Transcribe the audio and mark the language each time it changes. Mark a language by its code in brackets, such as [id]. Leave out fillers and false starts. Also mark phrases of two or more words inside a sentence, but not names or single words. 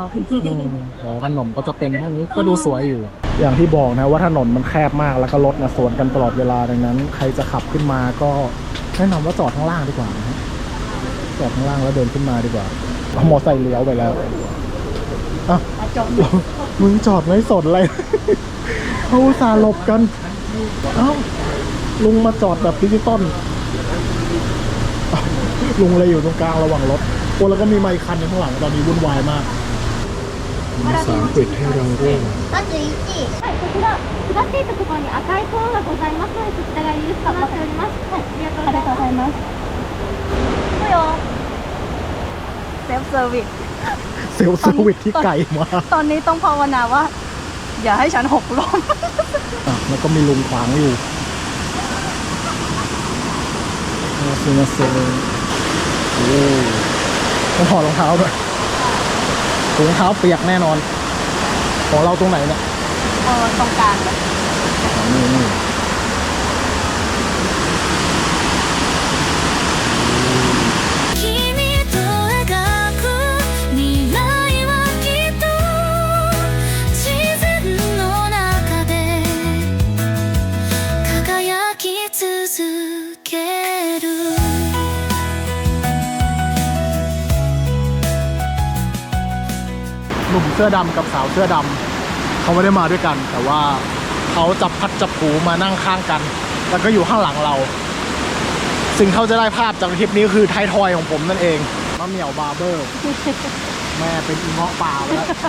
[th] ขนมก็จะเต็มเท่านี้ก็ดูสวยอยู่ อย่างที่บอกนะว่าถนนมันแคบมากแล้วก็รถนะสวนกันตลอดเวลาดังนั้น ใครจะขับขึ้นมาก็แนะนำว่าจอดข้างล่างดีกว่านะฮะจอดข้างล่างแล้วเดินขึ้นมาดีกว่าเอามอไซค์เลี้ยวไปแล้วอ่ะมึงจอดไม่สนเลย เขาอุตส่าห์หลบกันเอ้าลุงมาจอดแบบดิจิตอล ลุงเลยอยู่ตรงกลางระหว่างรถโอ้แล้วก็มีไมค์คันข้างหลังตอนนี้วุ่นวายมากมีภาษาอังกฤษให้เราด้วย [ja] まず1、はい、こちら下っていったところに赤いコーンがございますのでそちらがいいですか待っております。はい、ありがとうございます。 [th] ก็ยอม [en] self service self service [th] ที่ไกลมาก ตอนนี้ต้องภาวนาว่า อย่าให้ฉันหกล้ม แล้วก็มีลุงขวางอยู่ซีนาเซโอ้ต้องถอดรองเท้าด้วยรองเท้าเปียกแน่นอนของเราตรงไหนเนี่ย ตรงกลางเลย นี่ [ja] 君と描く未来はきっと自然の中で輝き続ける [th] หนุ่มเสื้อดำกับสาวเสื้อดำเขาไม่ได้มาด้วยกัน แต่ว่าเขาจับพัดจับผูมานั่งข้างกัน แล้วก็อยู่ข้างหลังเรา สิ่งเขาจะได้ภาพจากคลิปนี้คือไทยทอยของผมนั่นเองมะเหมี่ยวบาร์เบอร์ แม่เป็นอีเงาะป่าไปแล้ว